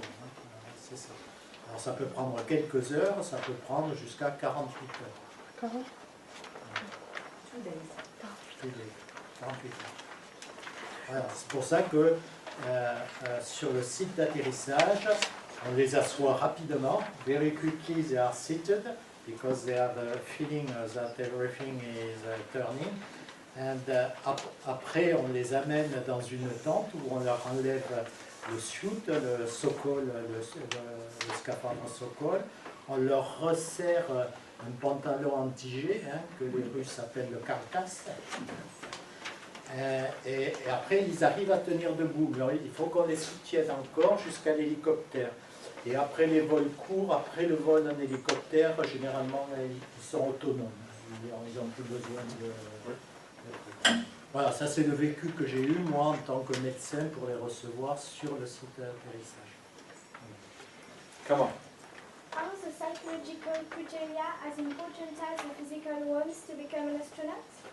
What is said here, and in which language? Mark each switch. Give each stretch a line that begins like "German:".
French: Hein, c'est ça. Alors ça peut prendre quelques heures, ça peut prendre jusqu'à 48 heures. 40?
English: 2 days.
French: 48 heures. Voilà, c'est pour ça que sur le site d'atterrissage. On les assoit rapidement.
English: Very quickly they are seated because they have a feeling that everything is turning.
French: And après, on les amène dans une tente où on leur enlève le suit, le sokol, le scaphandre sokol. On leur resserre un pantalon anti-G, que les Russes appellent le carcasse. Et après, ils arrivent à tenir debout. Mais il faut qu'on les soutienne encore jusqu'à l'hélicoptère. Et après les vols courts, après le vol en hélicoptère, généralement, ils sont autonomes. Ils n'ont plus besoin de... Voilà, ça c'est le vécu que j'ai eu, moi, en tant que médecin, pour les recevoir sur le site d'atterrissage.
English: Come on. Are the psychological criteria as important as the physical ones to become an astronaut?